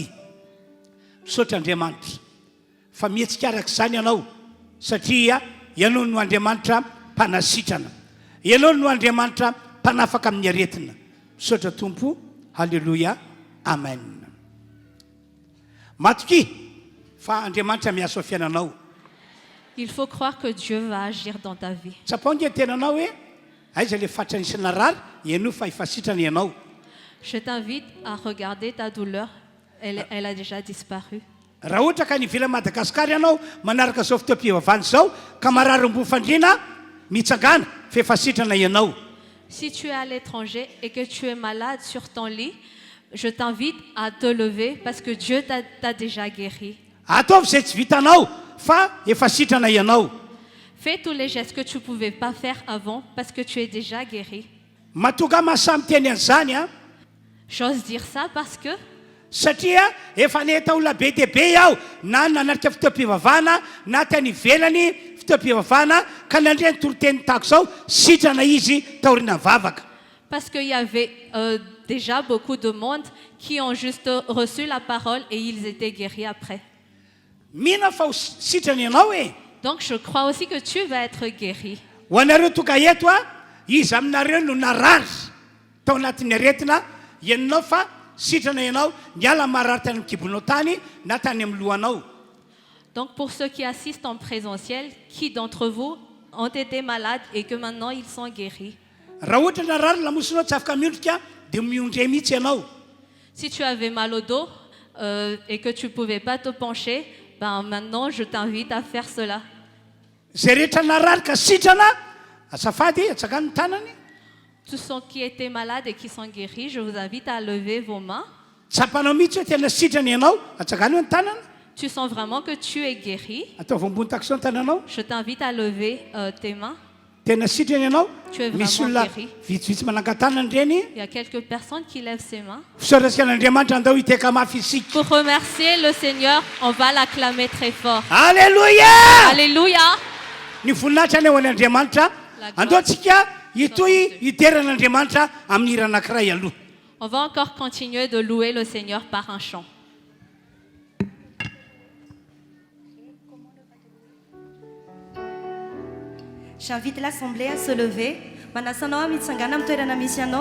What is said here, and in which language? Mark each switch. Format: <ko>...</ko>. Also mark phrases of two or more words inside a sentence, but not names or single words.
<mg>Misaotra Andriamanitra fa mihetsika araka izany ianao satria ianao no Andriamanitra mpanasitrana, ianao no Andriamanitra mpanafaka amin'ny aretina. Misaotra Tompo, halleluia, amen. Matoky fa Andriamanitra miasa ao fiainanao.</mg> <fr>Il faut croire que Dieu va agir dans ta vie.</fr> <mg>Tsapaonge tenanao hoe aiza le fatranisana rary ianao fa efa sitrana ianao.</mg> <fr>Je t'invite à regarder ta douleur. Elle a déjà disparu.</fr> <mg>Raha ohatra ka ny ivelan'i Madagasikara ianao manaraka zao fotoam-pivavahana izao ka marary-mbo-fandriana mitsangana fa efa sitrana ianao.</mg> <fr>Si tu es à l'étranger et que tu es malade sur ton lit, je t'invite à te lever parce que Dieu t'a déjà guéri.</fr> <mg>Ataovy izay tsy vitanao fa efa sitrana ianao.</mg> <fr>Fais tous les gestes que tu ne pouvais pas faire avant parce que tu es déjà guéri.</fr> <mg>Mahatonga mahasamy teny an'izany a</mg> <fr>J'ose dire ça parce que</fr> <mg>satria efa nahita olona be dia be aho na nanatrika fotoam-pivavahana na tany ivelany fotoam-pivavahana ka nandre ny toroteny tahako izao sitrana izy taoriana vavaka.</mg> <fr>Parce qu'il y avait déjà beaucoup de monde qui ont juste reçu la parole et ils étaient guéris après.</fr> <mg>Mihina fa ho sitrana ianao e.</mg> <fr>Donc je crois aussi que tu vas être guéri.</fr> <mg>Ho anareo toka eto a izy aminareo no narary tao anatin'ny aretina ianao fa sitrana ianao miala marary tany amin'ny kibonao tany na tany amin'ny lohanao.</mg> <fr>Donc pour ceux qui assistent en présentiel, qui d'entre vous ont été malades et que maintenant ils sont guéris?</fr> <mg>Raha ohatra narary lamosonao tsy afaka miondrika dia miondre mihitsy ianao.</mg> <fr>Si tu avais mal au dos et que tu ne pouvais pas te pencher, ben maintenant je t'invite à faire cela.</fr> <mg>Zay rehetra narary ka sitrana azafady atsakany ny tanany.</mg> <fr>Tous ceux qui étaient malades et qui sont guéris, je vous invite à lever vos mains.</fr> <mg>Tsapanao mihitsy hoe tena sitrana ianao atsakany hoe ny tanana.</mg> <fr>Tu sens vraiment que tu es guéri.</fr> <mg>Ataovy ambony takso ny tananao.</mg> <fr>Je t'invite à lever tes mains.</fr> <mg>Tena sitrana ianao.</mg> <fr>Tu es</fr> <mg>Misy</mg> <fr>vraiment</fr> <mg>olona</mg> <fr>guéri.</fr> <mg>vitsivitsy manangan-tanany reny.</mg> <fr>Il y a quelques personnes qui lèvent ses mains.</fr> <mg>Fisaorasika an'Andriamanitra andao hiteka mafy isika.</mg> <fr>Pour remercier le Seigneur, on va l'acclamer très fort. Alléluia! Alléluia!</fr> <mg>Ny voninahitra any ho an'Andriamanitra andao tsika hitoy hideran'Andriamanitra amin'ny hira anankiray aloha.</mg> <fr>On va encore continuer de louer le Seigneur par un chant. J'invite l'assemblée à se lever.</fr> <mg>Manasanao mitsangana amin'ny toerana misy anao.</mg>